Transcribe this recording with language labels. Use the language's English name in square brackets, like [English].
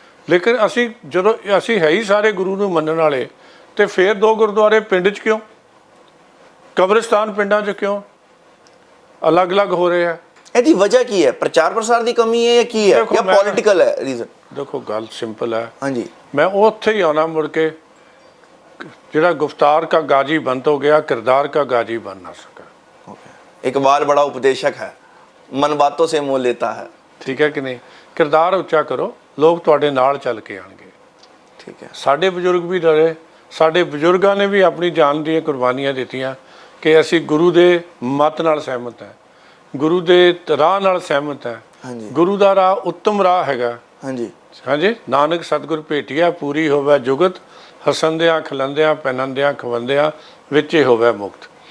[Punjabi] ਲੇਕਿਨ ਅਸੀਂ ਜਦੋਂ ਅਸੀਂ ਹੈ ਹੀ ਸਾਰੇ ਗੁਰੂ ਨੂੰ ਮੰਨਣ ਵਾਲੇ, ਤੇ ਫਿਰ 2 ਗੁਰਦੁਆਰੇ ਪਿੰਡ 'ਚ ਕਿਉਂ? ਕਬਰਿਸਤਾਨ ਪਿੰਡਾਂ 'ਚ ਕਿਉਂ ਅਲੱਗ-ਅਲੱਗ ਹੋ ਰਹੇ ਆ? ਇਹਦੀ ਵਜ੍ਹਾ ਕੀ ਹੈ? ਪ੍ਰਚਾਰ ਪ੍ਰਸਾਰ ਦੀ ਕਮੀ ਹੈ ਜਾਂ ਕੀ ਹੈ, ਜਾਂ ਪੋਲਿਟੀਕਲ ਹੈ ਰੀਜ਼ਨ? ਦੇਖੋ ਗੱਲ ਸਿੰਪਲ ਹੈ। ਹਾਂਜੀ ਮੈਂ ਉੱਥੇ ਹੀ ਆਉਣਾ ਮੁੜ ਕੇ, ਜਿਹੜਾ ਗੁਫਤਾਰ [Hindi] का गाजी बंद हो गया, किरदार का गाजी बन ना सका। इकबाल बड़ा उपदेशक है, मन बातों से मोह लेता है। ठीक है कि नहीं? [Punjabi] किरदार ਉੱਚਾ ਕਰੋ, ਲੋਕ ਤੁਹਾਡੇ ਨਾਲ ਚੱਲ ਕੇ ਆਣਗੇ। ਠੀਕ ਹੈ। ਸਾਡੇ ਬਜ਼ੁਰਗ ਵੀ ਡਰੇ, ਸਾਡੇ ਬਜ਼ੁਰਗਾਂ ਨੇ ਵੀ ਆਪਣੀ ਜਾਨ ਦੀਆਂ ਕੁਰਬਾਨੀਆਂ ਦਿੱਤੀਆਂ ਕਿ ਅਸੀਂ ਗੁਰੂ ਦੇ ਮਤ ਨਾਲ ਸਹਿਮਤ ਹੈ, ਗੁਰੂ ਦੇ ਰਾਹ ਨਾਲ ਸਹਿਮਤ ਹੈ। ਗੁਰੂ ਦਾ ਰਾਹ ਉੱਤਮ ਰਾਹ ਹੈਗਾ। ਹਾਂਜੀ ਹਾਂਜੀ, ਨਾਨਕ ਸਤਿਗੁਰ ਭੇਟਿਆ ਪੂਰੀ ਹੋਵੇ ਜੁਗਤ, ਹਸੰਦਿਆਂ ਖਲੰਦਿਆਂ ਪਹਿਨੰਦਿਆਂ ਖਵੰਦਿਆਂ ਵਿੱਚੇ ਹੋਵੇ ਮੁਕਤ।